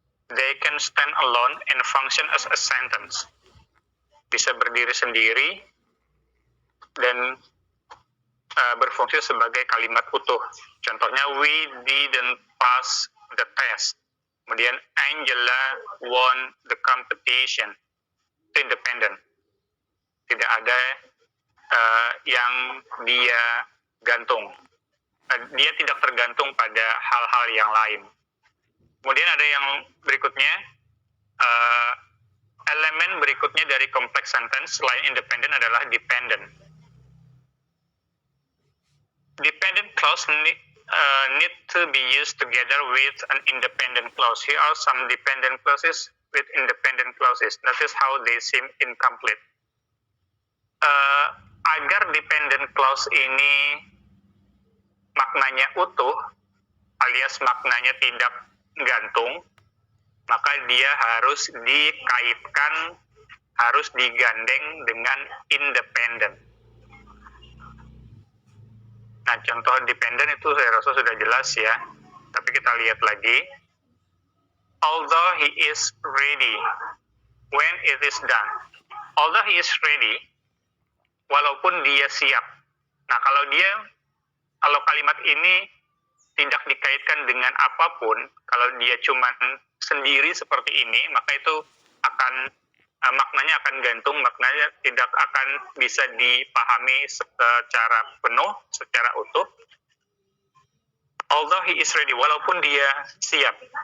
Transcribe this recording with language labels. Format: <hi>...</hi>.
<en>They can stand alone and function as a sentence.</en> <id>Bisa berdiri sendiri dan berfungsi sebagai kalimat utuh. Contohnya,</id> <en>we didn't pass the test.</en> <id>Kemudian,</id> <en>Angela won the competition.</en> <id>Itu independent. Tidak ada yang dia gantung. Dia tidak tergantung pada hal-hal yang lain. Kemudian ada yang berikutnya, elemen berikutnya dari complex sentence selain independent adalah dependent.</id> <en>Dependent clause need to be used together with an independent clause. Here are some dependent clauses with independent clauses. Notice how they seem incomplete.</en> <id>Agar dependent clause ini maknanya utuh, alias maknanya tidak gantung, maka dia harus dikaitkan, harus digandeng dengan independent. Nah, contoh dependent itu saya rasa sudah jelas ya, tapi kita lihat lagi.</id> <en>Although he is ready when it is done. Although he is ready,</en> <id>walaupun dia siap. Nah, kalau kalimat ini tidak dikaitkan dengan apapun, kalau dia cuma sendiri seperti ini, maka itu akan maknanya akan gantung, maknanya tidak akan bisa dipahami secara penuh, secara utuh.</id> <en>Although he is ready,</en> <id>walaupun dia siap.</id>